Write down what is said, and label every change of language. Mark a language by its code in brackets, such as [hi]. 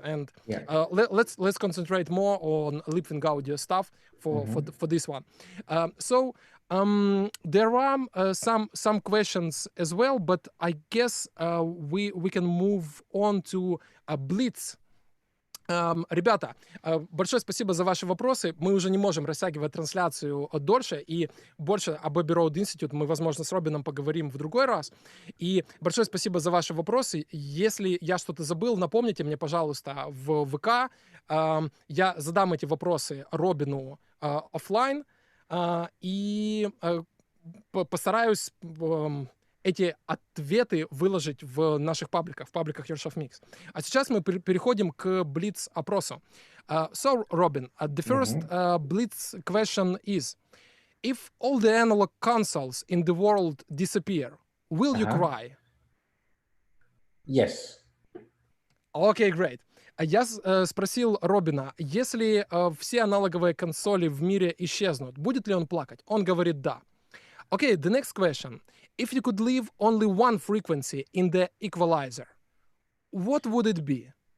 [en] And let's concentrate more on Leapwing audio stuff for this one. There are some questions as well, but I guess we can move on to Blitz. [ru] Ребята, большое спасибо за ваши вопросы. Мы уже не можем растягивать трансляцию дольше, и больше об Abbey Road Institute мы, возможно, с Робином поговорим в другой раз. И большое спасибо за ваши вопросы. Если я что-то забыл, напомните мне, пожалуйста, в ВК. Я задам эти вопросы Робину офлайн. И постараюсь эти ответы выложить в наших пабликах, в пабликах Yorshoff Mix. А сейчас мы переходим к Blitz-опросу. [en] So, Robin, the first Blitz question is, if all the analog consoles in the world disappear, will you cry? Yes. Okay, great. [ru] Я спросил Робина, если все аналоговые консоли в мире исчезнут, будет ли он плакать? Он говорит да. [en] Okay, the next question. If you could leave only one frequency in the equalizer, what would it be?